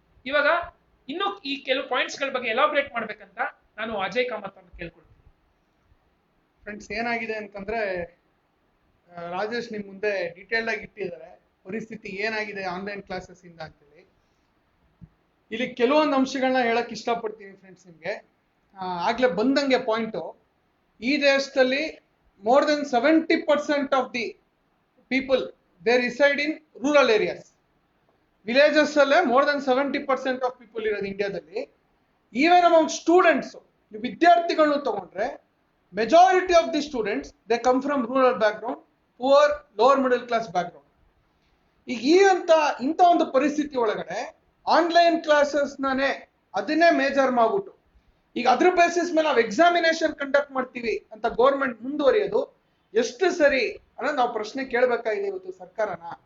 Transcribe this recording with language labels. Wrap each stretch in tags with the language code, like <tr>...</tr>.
<kn>ಇವಾಗ ಇನ್ನು ಈ ಕೆಲವು ಪಾಯಿಂಟ್ಸ್ ಗಳ ಬಗ್ಗೆ ಎಲಾಬ್ರೇಟ್ ಮಾಡ್ಬೇಕಂತ ನಾನು ಅಜಯ್ ಕಾಮತ್ ಅವ್ರನ್ನ ಕೇಳ್ಕೊಳ್ತೀನಿ. ಫ್ರೆಂಡ್ಸ್, ಏನಾಗಿದೆ ಅಂತಂದ್ರೆ ರಾಜೇಶ್ ನಿಮ್ ಮುಂದೆ ಡೀಟೇಲ್ಡ್ ಆಗಿ ಇಟ್ಟಿದ್ದಾರೆ ಪರಿಸ್ಥಿತಿ ಏನಾಗಿದೆ ಆನ್ಲೈನ್ ಕ್ಲಾಸಸ್ ಇಂದ ಅಂತೇಳಿ. ಇಲ್ಲಿ ಕೆಲವೊಂದು ಅಂಶಗಳನ್ನ ಹೇಳಕ್ ಇಷ್ಟಪಡ್ತೀನಿ ಫ್ರೆಂಡ್ಸ್ ನಿಮ್ಗೆ. ಆಗ್ಲೇ ಬಂದಂಗೆ ಪಾಯಿಂಟು, ಈ ದೇಶದಲ್ಲಿ</kn> <en>more than 70% of the people they reside in rural areas. Villages</en> <kn>ಅಲ್ಲೇ</kn> <en>more than 70% of people</en> <kn>ಇರೋದು ಇಂಡಿಯಾದಲ್ಲಿ.</kn> <en>even among students,</en> <kn>ವಿದ್ಯಾರ್ಥಿಗಳನ್ನು ತಗೊಂಡ್ರೆ</kn> <en>majority of the students they come from rural background, poor lower middle class background.</en> <kn>ಈಗ ಇಂಥ ಒಂದು ಪರಿಸ್ಥಿತಿ ಒಳಗಡೆ ಆನ್ಲೈನ್ ಕ್ಲಾಸಸ್ ನಾನೇ ಅದನ್ನೇ ಮೇಜರ್ ಮಾಡ್ಬಿಟ್ಟು ಈಗ ಅದ್ರ ಬೇಸಿಸ್ ಮೇಲೆ ನಾವು ಎಕ್ಸಾಮಿನೇಷನ್ ಕಂಡಕ್ಟ್ ಮಾಡ್ತೀವಿ ಅಂತ ಗೌರ್ಮೆಂಟ್ ಮುಂದುವರಿಯೋದು ಎಷ್ಟು ಸರಿ ಅನ್ನೋದು ನಾವು ಪ್ರಶ್ನೆ ಕೇಳಬೇಕಾಗಿದೆ ಇವತ್ತು ಸರ್ಕಾರನ.</kn>